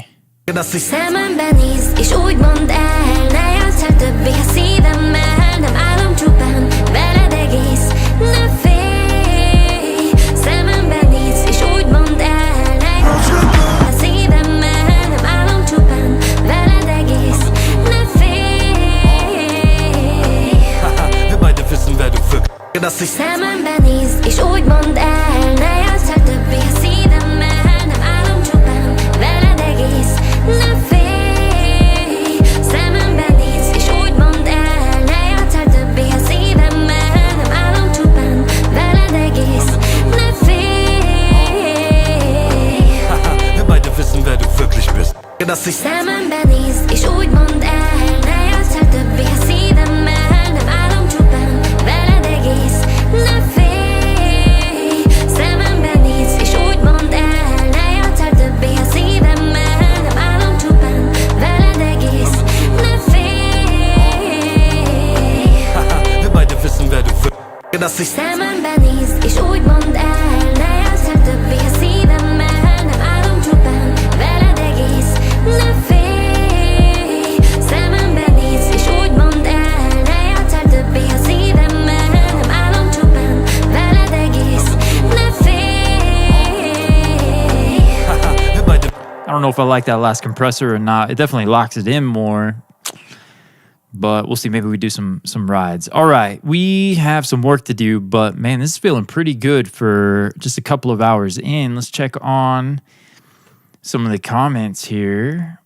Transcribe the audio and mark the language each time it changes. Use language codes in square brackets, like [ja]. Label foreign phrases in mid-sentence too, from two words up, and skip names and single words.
[hu] Szemembe néz, és úgy mondd el, ne játsszál többé a szívemmel, nem állom csupán veled egész, ne félj. Szemembe néz, és úgy mondd el, ne játsszál többé a szívemmel, nem állom csupán veled egész, ne félj. [de] Wir beide wissen, wer du wirklich. [hu] Szemembe néz, és úgy mondd el, ne játsszál többé a szívemmel, nem állom csupán veled egész, ne félj. Szemembe néz, és úgy mondd el, ne játsszál többé a szívemmel, nem állom csupán veled egész, ne félj. [de] Wir beide wissen, wer du wirklich bist. [hu] Szemembe néz, és úgy mondd el, ne játsszál többé a szívemmel, nem állom csupán veled egész, ne félj. Szemembe néz, és úgy mondd el, ne játsszál többé a szívemmel, nem állom csupán veled egész, ne félj. [de] Wir beide wissen, wer du wirklich. [hu] Szemembe néz, és úgy mondd el, ne játsszál többé a szívemmel, nem állom csupán veled egész, ne félj. Szemembe néz, és úgy mondd el, ne játsszál többé a szívemmel, nem állom csupán veled egész, ne félj. [de] Wir beide. [en] I don't know if I like that last compressor or not. It definitely locks it in more. But we'll see. Maybe we do some rides. All right. We have some work to do, but man, this is feeling pretty good for just a couple of hours in. Let's check on some of the comments here.